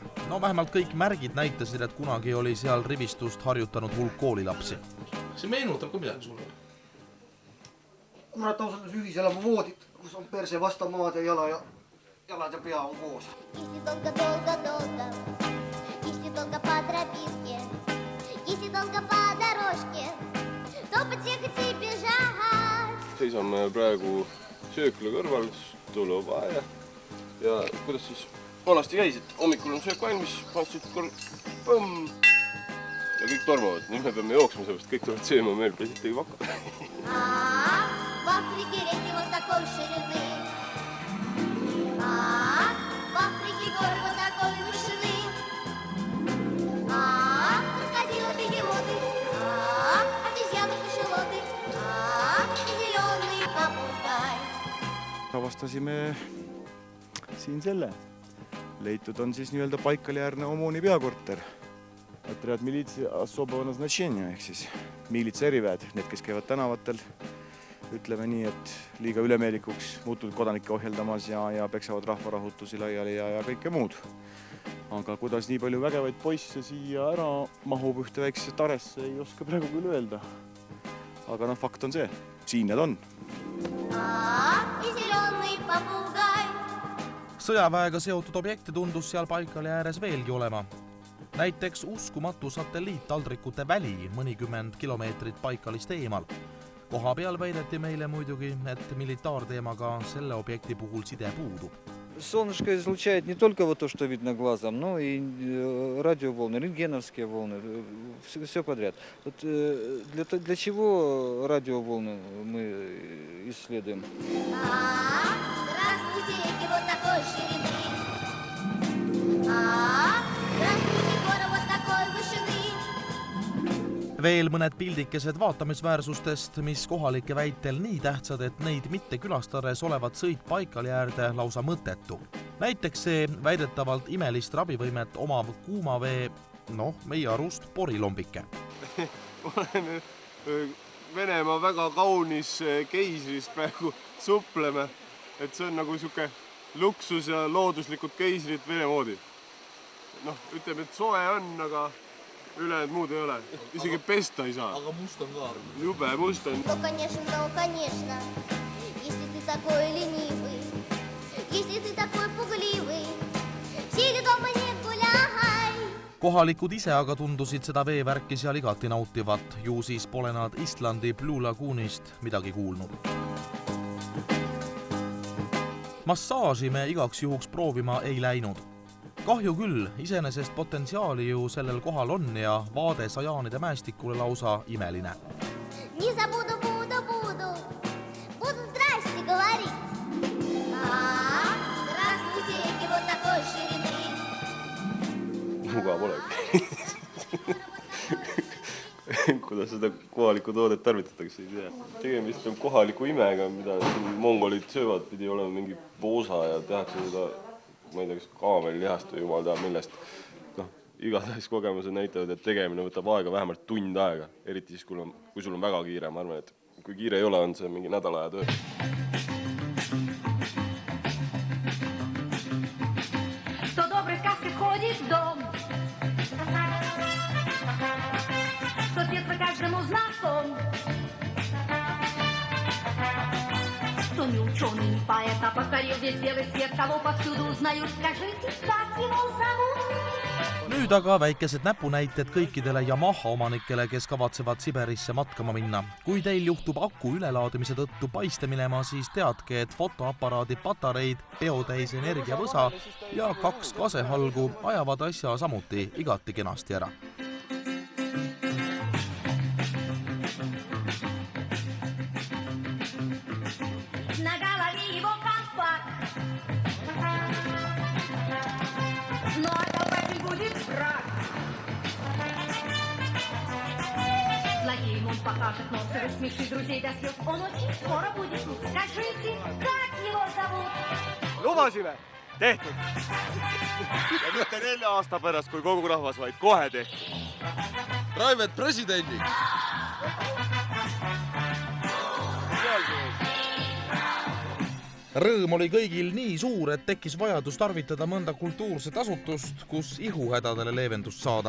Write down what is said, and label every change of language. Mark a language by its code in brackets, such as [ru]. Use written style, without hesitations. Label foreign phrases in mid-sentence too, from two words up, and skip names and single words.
[et] No vähemalt kõik märgid näitasid, et kunagi oli seal rivistust harjutanud hulk koolilapsi. See meenutab ka midagi sulle? Kurat ausalt ühiselama voodit, kus on perse vastamaad ja jalad ja pea on koos. [ru] Если долго-долго-долго, если долго по тропинке, если долго по дорожке, то подъехать и бежать. [et] Seisame praegu söökla kõrval, tuleb aja ja kuidas siis vanasti käis, et hommikul on söök valmis, pansid põmm ja kõik tormavad. Nüüd me peame jooksma sellest, kõik tulevad sööma, meil peasid tegi vakka. [ru] В Африке реки вот такой ширины, в Африке горы вот такой вышины, крокодилы, бегемоты, обезьяны, кашелоты, и зеленый попугай. [et] Avastasime siin selle. Leitud on siis nii-öelda Baikali-äärne OMON-i peakorter. [ru] Отряд милиции особого назначения, [et] ehk siis miilitsa eriväed, need, kes käivad tänavatel, ütleme nii, et liiga ülemeelikuks muutunud kodanikke ohjeldamas ja peksavad rahvarahutusi laiali ja kõike muud. Aga kuidas nii palju vägevaid poisse siia ära mahub ühte väiksesse taresse, ei oska praegu küll öelda. Aga fakt on see, siin need on. Sõjaväega seotud objekte tundus seal Baikali ääres veelgi olema. Näiteks uskumatu satelliittaldrikute väli mõnikümmend kilomeetrit Baikalist eemal. Koha peal väideti meile muidugi, et militaarteemaga selle objekti puhul side puudub. [ru] солнышко излучает не только вот то, что видно глазом, но и радиоволны, рентгеновские волны, все подряд. Вот для чего радиоволны мы исследуем? Здравствуйте, реки вот такой ширины. Здравствуйте, горы вот такой вышины. [et] Veel mõned pildikesed vaatamisväärsustest, mis kohalike väitel nii tähtsad, et neid mitte külastades olevat sõit paikali äärde lausa mõttetu. Näiteks see väidetavalt imelist ravivõimet omav kuumavee, meie arust porilombike. Olen Venemaa väga kaunis keisris praegu supleme, et see on nagu siuke luksus ja looduslikud keisrid Vene moodi. Ütleme, et soe on, aga ülejäänud muud ei ole. Isegi pesta ei saa. Aga must on ka. Jube must on. [ru] Ну, конечно. Если ты такой ленивый, если ты такой пугливый, сиди дома не гуляй. [et] Kohalikud ise aga tundusid seda veevärki seal igati nautivat, ju siis pole nad Islandi Blue Lagoonist midagi kuulnud. Massaaži me igaks juhuks proovima ei läinud. Kahju küll, iseenesest potentsiaali ju sellel kohal on ja vaade Sajaanide mäestikule lausa imeline. [ru] Не забуду, буду здрасте говорить. Здравствуйте, реки вот такой ширины. [et] Mugav olegi. Kuidas seda kohalikku toodet tarvitatakse, ei tea. Tegemist on kohaliku imega, mida mongolid söövad, pidi olema mingi poosa ja tehakse seda, ma ei tea, kas kaamelihast või jumal teab millest. Igatahes kogemused näitavad, et tegemine võtab aega vähemalt tund aega, eriti siis, kui sul on väga kiire. Ma arvan, et kui kiire ei ole, on see mingi nädala aja töö. [ru] Кто доброй сказкой входит в дом, кто с детства каждому знаком, кто не ученый, не поэт, а покорил весь белый свет, кого повсюду узнают, скажите, как его зовут? [et] Nüüd aga väikesed näpunäited kõikidele Yamaha omanikele, kes kavatsevad Siberisse matkama minna. Kui teil juhtub aku ülelaadimise tõttu paiste minema, siis teadke, et fotoaparaadi patareid, peotäis energiavõsa ja 2 kasehalgu ajavad asja samuti igati kenasti ära. [ru] Злодеем он покажет нос и рассмешит друзей до слез. Он очень скоро будет тут. Скажите, как его зовут? [et] Lubasime, tehtud. Ja mitte 4 aasta pärast, kui kogu rahvas, vaid kohe tehtud. Raivet presidendi! Rõõm oli kõigil nii suur, et tekkis vajadus tarvitada mõnda kultuurset asutust, kus ihuhädadele leevendust saada.